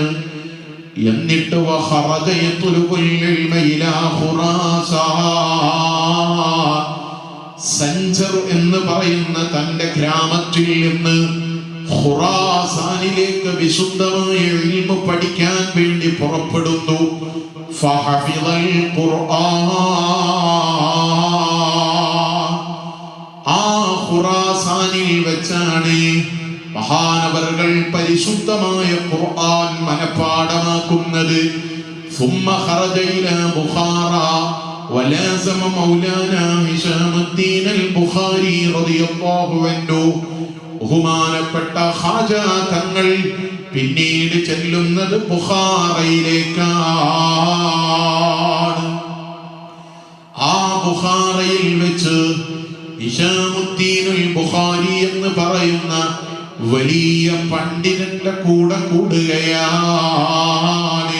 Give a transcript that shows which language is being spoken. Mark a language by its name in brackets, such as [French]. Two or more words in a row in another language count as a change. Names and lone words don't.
[Malayalam] എന്നിട്ട് [Arabic] وخرج يطلب العلم إلى خراسان, [Malayalam] സഞ്ചർ എന്ന് പറയുന്ന തന്റെ ഗ്രാമത്തിൽ നിന്ന് ഖുറാസാനിലേക്ക് വിശുദ്ധമായ ഇൽമ പഠിക്കാൻ വേണ്ടി പുറപ്പെടുന്നു. [Arabic] فحفظ القرآن, [Malayalam] ആ ഖുറാസാനിൽ വെച്ചാണ് മഹാനവറുകൾ പരിശുദ്ധമായ ഖുർആൻ മനഃപാഠമാക്കുന്നത്. [Arabic] ثم خرج إلى بخارى ولازم مولانا هشام الدين البخاري رضي الله عنه. [Malayalam] ബഹുമാനപ്പെട്ട ഖാജ തങ്ങൾ പിന്നീട് ചെല്ലുന്നത് ബുഖാറയിലേക്കാണ്. ആ ബുഖാറയിൽ വെച്ച് ഹിശാമുദ്ദീനുൽ ബുഖാരി എന്ന് പറയുന്ന വലിയ പണ്ഡിതന്റെ കൂടെ കൂടുകയാണ്.